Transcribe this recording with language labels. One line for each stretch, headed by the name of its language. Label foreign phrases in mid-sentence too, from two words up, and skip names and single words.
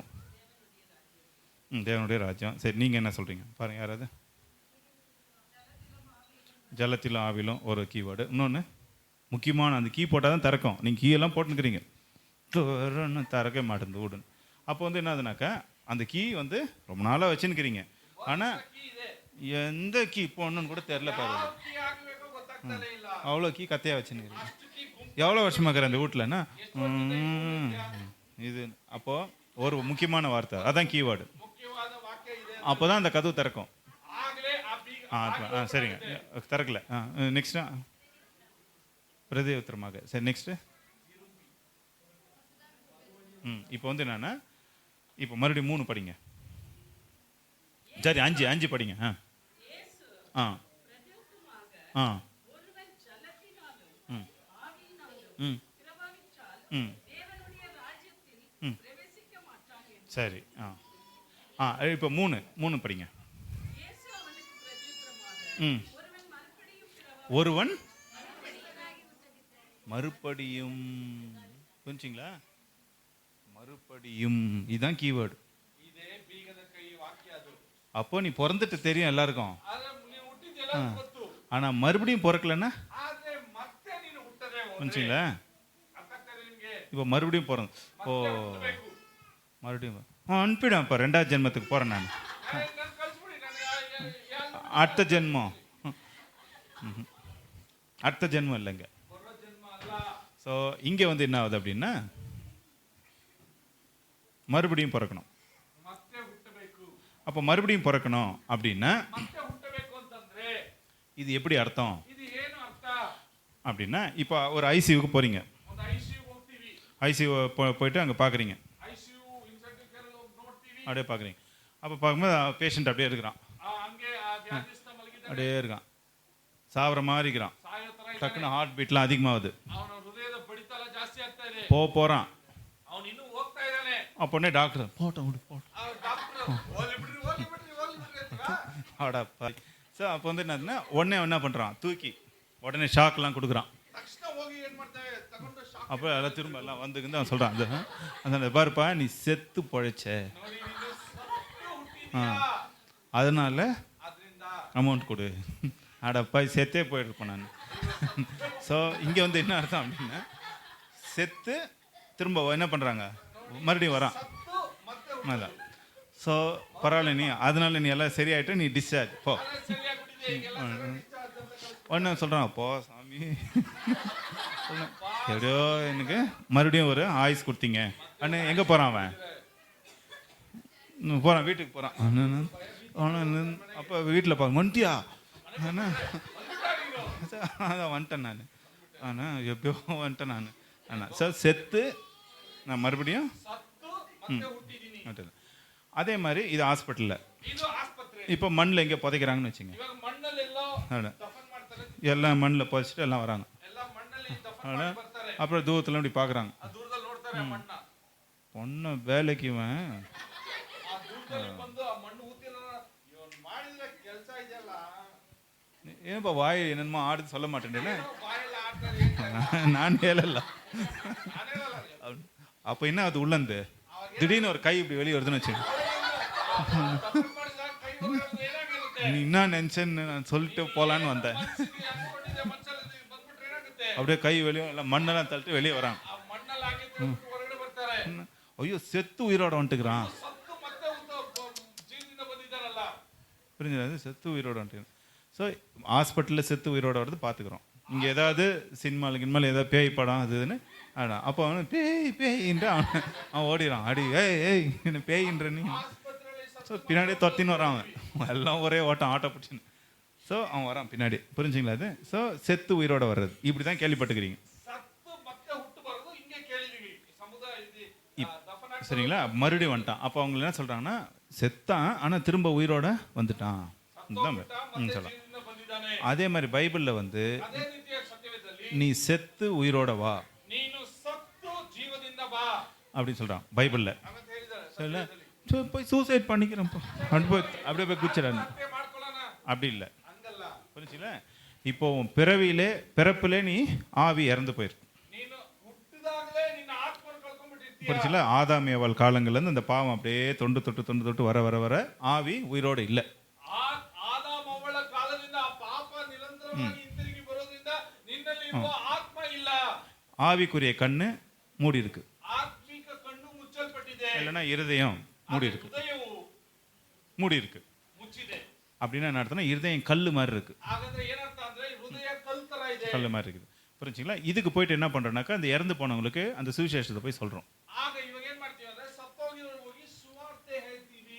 Tamil: தேவனுடைய ராஜ்யம். சரி, நீங்கள் என்ன சொல்கிறீங்க பாருங்கள். யாராவது? ஜலத்திலும் ஆவிலும் ஒரு கீவேர்டு. இன்னொன்று முக்கியமான அந்த கீ போட்டால் தான் திறக்கும். நீங்கள் கீ எல்லாம் போட்டுன்னுக்கிறீங்க, திறக்க மாட்டேங்குது வீடுன்னு. அப்போ வந்து என்னதுனாக்கா அந்த கீ வந்து ரொம்ப நாளாக வச்சுன்னுக்கிறீங்க, ஆனால்
Kannada: ಕೀ ಇದೆ,
Tamil: எந்த கீ போடணுன்னு கூட தெரில பாருங்க.
Kannada: ಯಾವ ಕೀ ಹಾಕಬೇಕೋ ಗೊತ್ತಾಗ್ತಾನೆ ಇಲ್ಲ.
Tamil: அவ்வளோ கீ கத்தையாக வச்சுன்னுக்கிறீங்க.
Kannada: ಅಷ್ಟು ಕೀ ಗುಂಪು
Tamil: எவ்வளோ வருஷமாக இருக்கிற அந்த வீட்டிலன்னா இது. அப்போது ஒரு முக்கியமான வார்த்தை அதான் கீவேர்டு.
Kannada: ಮುಖ್ಯವಾದ ವಾಕ್ಯ ಇದೆ.
Tamil: அப்போ தான் அந்த கதவு திறக்கும்.
Kannada: ಆಗಲೇ ಆ ಬೀಗ
Tamil: சரிங்க, திறக்கல. நெக்ஸ்ட்டு பிரதி உத்தரமாக. சரி, நெக்ஸ்ட்டு இப்போ வந்து என்னன்னா இப்போ மறுபடியும் 3 படிங்க. சரி, 5 படிங்க. ஆ ஆ ஒருவன் ஜலத்தினாலும் ம் ஆவியினாலும் ம் பிறவாவிட்டால் ம் தேவனுடைய ராஜ்யத்தில் ம் பிரவேசிக்க மாட்டான் என்று சரி. இப்போ 3 படிங்க. இயேசு அவனுக்கு பிரதியுத்தரமாக, ம் ஒருவன் மறுபடியும் ஒருவன் மறுபடியும். புரிஞ்சுங்களா? மறுபடியும், இதுதான் கீவேர்டு.
Kannada: ಇದೇ ಬೀಗದ ಕೈ ವಾಕ್ಯ ಅದು.
Tamil: அப்போ நீ பிறந்துட்டு தெரியும் எல்லாருக்கும்,
Kannada: ಆದ್ರೆ ನೀವು ಹುಟ್ಟಿದ ಎಲ್ಲರಿಗೂ ಗೊತ್ತು.
Tamil: ஆனா மறுபடியும் பிறக்கலன்னா
Kannada: ಆದ್ರೆ ಮತ್ತೆ ನೀನು ಹುಟ್ಟದೆ ಹೋದ್ರೆ
Tamil: புரிஞ்சுங்களா?
Kannada: ಅರ್ಥ ಆಗ್ತದೆ ನಿಮ್ಗೆ?
Tamil: இப்போ மறுபடியும் பிறந்து ஓ
Kannada: ಮತ್ತೆ ಹುಟ್ಟಬೇಕು.
Tamil: மறுபடியும் அனுப்பிடும். இப்போ 2வது ஜென்மத்துக்கு போகிறேன் நான்.
Kannada: ನಾನು ಕಳಿಸ್ಬಿಡಿ, ನಾನು
Tamil: அடுத்த ஜென்மம், அடுத்த ஜென்மம் இல்லைங்க.
Kannada: ಬರೋ ಜನ್ಮ ಅಲ್ಲ.
Tamil: ஸோ இங்கே வந்து என்ன ஆகுது அப்படின்னா மறுபடியும் பிறக்கணும்.
Kannada: ಮತ್ತೆ ಹುಟ್ಟಬೇಕು.
Tamil: அப்போ மறுபடியும் பிறக்கணும் அப்படின்னா
Kannada: ಮತ್ತೆ ಹುಟ್ಟಬೇಕು ಅಂತಂದ್ರೆ
Tamil: இது எப்படி அர்த்தம்
Kannada: ಇದು ಏನು ಅರ್ಥ?
Tamil: அப்படின்னா இப்போ ஒரு ஐசியூக்கு போகிறீங்க.
Kannada: ಒಂದು ಐಸಿಯು ಹೋಗ್ತೀವಿ.
Tamil: ஐசியூ போயிட்டு அங்கே பார்க்குறீங்க,
Kannada: ಐಸಿಯು
English: incentive care
Kannada: ನೋಡ್ತೀವಿ.
Tamil: அப்படியே பார்க்குறீங்க. அப்போ பார்க்கும்போது பேஷண்ட் அப்படியே இருக்கிறான்,
Kannada: ಹಂಗೆ ಆ ವ್ಯಾಧಿಸ್ಥ ಮಲಗಿದ್ದಾನೆ,
Tamil: அப்படியே இருக்கான், சாவர மாதிரி இருக்கிறான்.
Kannada: ಸಾಯೋ ತರ ಇದ್ದಾನೆ.
Tamil: டக்குன்னு
English: heart beatlam
Tamil: அதிகமாகுது.
Kannada: ಅವನ ಹೃದಯದ ಬಡಿತ ಎಲ್ಲ ಜಾಸ್ತಿ ಆಗ್ತಾ ಇದೆ.
Tamil: போகிறான்.
Kannada: ಅವನು ಇನ್ನೂ ಹೋಗ್ತಾ ಇದ್ದಾನೆ.
Tamil: அப்போனே டாக்டர் போட்டோம் விடு போட்டோம்
Kannada: ಆ ಡಾಕ್ಟರ್ ಹೋಗ್ಲಿ ಬಿಡ್ರಿ ಅಂತೀವಾ?
Tamil: ஆடாப்பா. ஸோ அப்போ வந்து என்னதுன்னா உடனே என்ன பண்ணுறான், தூக்கி உடனே ஷாக்லாம் கொடுக்குறான்.
Kannada: ತಕ್ಷಣ ಹೋಗಿ ಏನ್ ಮಾಡ್ತೇವೆ, ತಗೊಂಡು ಶಾಕ್.
Tamil: அப்போ எல்லாம் திரும்ப எல்லாம் வந்துக்குன்னு அவன் சொல்கிறான், அந்த பாருப்பா நீ செத்து பொழைச்ச,
Kannada: ನೋಡಿ ನೀನು ಸತ್ತು ಹುಟ್ಟಿದ್ಯಾ,
Tamil: அதனால
Kannada: ಆದ್ರಿಂದ
Tamil: அமௌண்ட் கொடு. அடப்பா செத்தே போயிருப்பேன் நான். ஸோ இங்கே வந்து என்ன அர்த்தம் அப்படின்னா செத்து திரும்ப என்ன பண்ணுறாங்க, மறுபடியும் வரான்.
Kannada: ಸತ್ತು ಮತ್ತೆ
Tamil: அதான். ஸோ பரவாயில்ல, நீ அதனால நீ எல்லாம் சரியாயிட்ட, நீ டிஸ்சார்ஜ் போ.
Kannada: ಸರಿಯಾಗ್ಬಿಟ್ಟಿದೆ ಈಗೆಲ್ಲ discharge ಅಂತ ಕಳ್ಸ್ಬಿಟ್ಟು.
Tamil: உடனே சொல்கிறான், போ சாமி, எப்படியோ எனக்கு மறுபடியும் ஒரு ஆயுஸ் கொடுத்தீங்க. அண்ணே எங்கே போகிறான் அவன், போகிறான் வீட்டுக்கு போகிறான். அப்போ வீட்டில் பாருங்க வந்துட்டியா, அண்ணா அதான் வந்துட்டேன் நான், ஆனால் எப்படியோ வந்துட்டேன் நான். ஆனால் சார் செத்து நான் மறுபடியும்
Kannada: ಸತ್ತು ಮತ್ತೆ ಹುಟ್ಟಿದೀನಿ.
Tamil: வந்துட்டேன். அதே மாதிரி இது ஹாஸ்பிட்டலில்
Kannada: ಇದು ಆಸ್ಪತ್ರೆ.
Tamil: இப்போ மண்ணில் எங்கே புதைக்கிறாங்கன்னு வச்சுங்க,
Kannada: ಇವಾಗ ಮಣ್ಣಲ್ಲೆಲ್ಲೋ
Tamil: அதான்
Kannada: ದಫನ್ ಮಾಡ್ತಾರೆ.
Tamil: எல்லாம் மண்ணில் புதைச்சிட்டு எல்லாம் வராங்க.
Kannada: ಎಲ್ಲ ಮಣ್ಣಲ್ಲಿ ದಫನ್
Tamil: அதான்.
Kannada: ಮಾಡಿ ಬರ್ತಾರೆ.
Tamil: அப்புறம் தூரத்தில் இப்படி பார்க்குறாங்க,
Kannada: ಆ ದೂರದಲ್ಲಿ ನೋಡ್ತಾರೆ ಆ ಮಣ್ಣ.
Tamil: பொண்ணு வேலைக்கு இவன்
Kannada: ಆ ದೂರದಲ್ಲಿ ಬಂದು ಆ ಮಣ್ಣು ಊತಿಲ್ಲ, ಇವನ್ ಮಾಡಿದ್ರೆ ಕೆಲಸ ಇದೆಯಲ್ಲ,
Tamil: ஏன்பா வாய் என்னென்னமோ ஆடுது சொல்ல மாட்டேன்,
Kannada: ಬಾಯೆಲ್ಲ ಆಡ್ತಾರೆ. நான் ಹೇಳಲ್ಲ. ನಾನೇ ಹೇಳಲ್ಲ.
Tamil: அப்போ என்ன அது உள்ளந்து திடீர்னு ஒரு கை இப்படி வெளியே வருதுன்னு வச்சுங்க,
Kannada: ದಫನ್ ಮಾಡಿದಾಗ ಕೈ ಹೋಗೋದು ಏನಾಗಿರುತ್ತೆ?
Tamil: நீ என்ன நினச்சேன்னு நான் சொல்லிட்டு போகலான்னு வந்தேன்.
Kannada: ಮನ್ಸಿಗೆ ಅನ್ಕೊಂಡಿದ್ದೆ, ಮನ್ಸಲ್ಲಿ ಬಂದ್ಬಿಟ್ರೆ ಏನಾಗುತ್ತೆ?
Tamil: அப்படியே கை வெளியே எல்லாம் மண்ணெல்லாம் தள்ளிட்டு வெளியே வராங்க.
Kannada: ಆ ಮಣ್ಣಲ್ಲಿ ಆಗಿದ್ದು ಹೊರಗಡೆ ಬರ್ತಾರೆ.
Tamil: ஐயோ செத்து உயிரோட வந்துட்டுக்கிறான். ಸತ್ತು ಮತ್ತೆ ಜೀವನದಿಂದ ಬಂದಿದ್ದಾರಲ್ಲ. புரிஞ்சுது, செத்து உயிரோட வந்துட்டு. ஸோ ஹாஸ்பிட்டலில் செத்து உயிரோட வரது பார்த்துக்குறோம். இங்கே ஏதாவது சினிமாவில் கினிமாவில் ஏதாவது பேய் படம் அதுன்னு ஆடான், அப்போ அவன் பேய் பேயின்ட்டு அவன் ஓடிறான், அடி ஏய் ஏய் என்ன பேயின்ற நீ.
Kannada: ಆಸ್ಪತ್ರೆಯಲ್ಲಿ
Tamil: ஸோ பின்னாடியே தொத்தின்னு வரான் அவன், எல்லாம் ஒரே ஓட்டம் ஆட்டோ பிடிச்சின்னு. ஸோ அவன் வரான் பின்னாடி, புரிஞ்சுங்களா அது? ஸோ செத்து உயிரோட வர்றது இப்படி தான் கேள்விப்பட்டுக்கிறீங்க,
Kannada: ಸತ್ತು ಮತ್ತೆ ಹುಟ್ಟು ಬರೋದು ಹಿಂಗೆ ಕೇಳಿದೀವಿ. ಸಮುದಾಯ ದಫನ್ ಆಗಿ
Tamil: சரிங்களா? மறுபடியும் வந்துட்டான். அப்போ அவங்க என்ன சொல்கிறாங்கன்னா செத்தான் ஆனால் திரும்ப உயிரோட வந்துட்டான் தான்
Kannada: ಮತ್ತೆ
Tamil: சொல்லலாம்.
Kannada: ಜೀವನದಿಂದ ಬಂದಿದ್ದಾನೆ.
Tamil: அதே மாதிரி பைபிளில் வந்து
Kannada: ಅದೇ ರೀತಿಯ ಸತ್ಯವೇದದಲ್ಲಿ
Tamil: நீ செத்து உயிரோட வா
Kannada: ನೀನು ಸತ್ತು ಜೀವದಿಂದ ಬಾ
Tamil: அப்படின்னு சொல்கிறான் பைபிளில்.
Kannada: ಅಂತ ಹೇಳಿದ್ದಾರೆ
Tamil: சொல்ல
Kannada: ಸತ್ಯವೇದದಲ್ಲಿ.
Tamil: போய் சூசைட் பண்ணிக்கிறேன்ப்பா அப்படியே போய் குச்சிடான்னு
Kannada: ಹತ್ಯೆ ಮಾಡ್ಕೊಳ್ಳೋಣ
Tamil: அப்படி இல்லை,
Kannada: ಹಂಗಲ್ಲ.
Tamil: புரிஞ்சுல? இப்போ உன் பிறப்பிலே நீ ஆவி இறந்து போயிருக்கு,
Kannada: ನೀನು ಹುಟ್ಟಿದಾಗಲೇ ನಿನ್ನ ಆತ್ಮವನ್ನು ಕಳ್ಕೊಂಡ್ಬಿಟ್ಟಿರ್ತೀಯ.
Tamil: புரிஞ்சுல? ஆதாம் ஏவாள் காலங்கள்லேருந்து அந்த பாவம் அப்படியே தொண்டு தொட்டு வர வர வர ஆவி உயிரோடு இல்லை.
Kannada: ಆದಾಮ ಅವಳ ಕಾಲದಿಂದ ಆ ಪಾಪ ನಿರಂತರವಾಗಿ ಹಿಂತಿರುಗಿ ಬರೋದ್ರಿಂದ ನಿನ್ನಲ್ಲಿ ಇರುವ ಆತ್ಮ ಇಲ್ಲ.
Tamil: ஆவிக்குரிய கண்ணு மூடி இருக்கு,
Kannada: ಆತ್ಮಿಕ ಕಣ್ಣು ಮುಚ್ಚಲ್ಪಟ್ಟಿದೆ.
Tamil: இல்லைன்னா இருதயம் மூடி இருக்கு,
Kannada: ಹೃದಯವು
Tamil: மூடி இருக்கு.
Kannada: ಮುಚ್ಚಿದೆ.
Tamil: அப்படின்னா என்ன அர்த்தம்னா இருதயம் கல் மாதிரி இருக்கு,
Kannada: ಹಾಗಾದ್ರೆ ಏನರ್ಥ ಅಂದ್ರೆ ಹೃದಯ ಕಲ್ ತರ ಇದೆ.
Tamil: கல் மாதிரி இருக்குது, புரிஞ்சுங்களா? இதுக்கு போயிட்டு என்ன பண்றோம்னாக்கா அந்த இறந்து போனவங்களுக்கு அந்த சுவிசேஷத்தை போய் சொல்றோம்.
Kannada: ಆಗ ಇವಾಗ ಏನ್ ಮಾಡ್ತೀವಿ ಅಂದ್ರೆ ಸತ್ತೋಗಿರೋರು ಹೋಗಿ ಸುವಾರ್ತೆ ಹೇಳ್ತೀವಿ.